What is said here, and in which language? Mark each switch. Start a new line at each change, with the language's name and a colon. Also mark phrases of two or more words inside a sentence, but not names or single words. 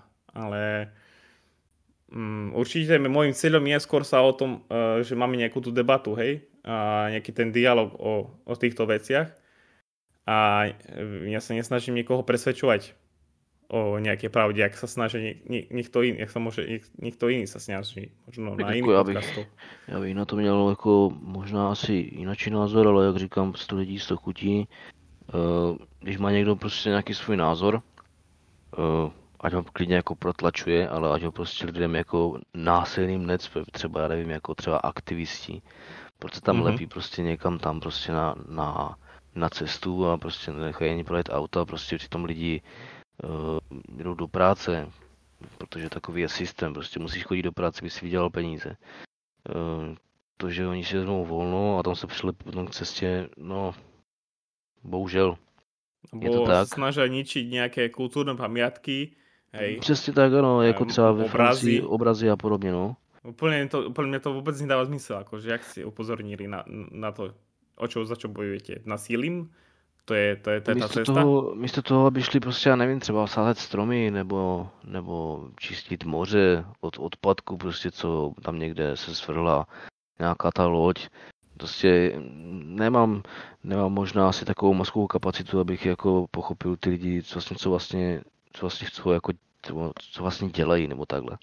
Slovak: Ale určite môjim cieľom je skôr sa o tom, že máme nejakú tú debatu, hej, a nejaký ten dialog o týchto veciach. A ja sa nesnažím niekoho presvedčovať o nejaké pravde, jak sa snaží niekto iný, niekto iný sa snaží, možno na iných podcastov.
Czech: Já bych na to měl jako možná asi jináčí názor, ale jak říkám, 100 lidí, 100 chutí. Když má někdo prostě nějaký svůj názor, ať ho klidně jako protlačuje, ale ať ho prostě lidem jako násilným necpe, třeba já nevím, jako třeba aktivisti, proč se tam lepí prostě někam tam prostě na cestu a prostě nechají ani projet auta, prostě přitom lidi jdou do práce, protože takový je systém, prostě musíš chodit do práce, aby si vydělal peníze. To, že oni si vezmou volno a tam se přilepí potom k cestě, no, bohužel. Je to tak.
Slovak: Snažia ničiť nejaké kultúrne pamiatky. Hej.
Czech: Přesně tak, ano, jako třeba ve Francii obrazy a podobně, no.
Slovak: Úplne mne to vôbec nedáva zmysel, akože jak si upozornili na to, za čo bojujete? Násilím? To je tá cesta?
Czech: Místo toho, aby šli prostě, já nevím, třeba sázet stromy, nebo čistit moře od odpadku, prostě co tam někde se svrhla nějaká ta loď. Prostě nemám možná asi takovou mozkovou kapacitu, abych jako pochopil ty lidi, co vlastně chcou, jako, co vlastně dělají, nebo takhle.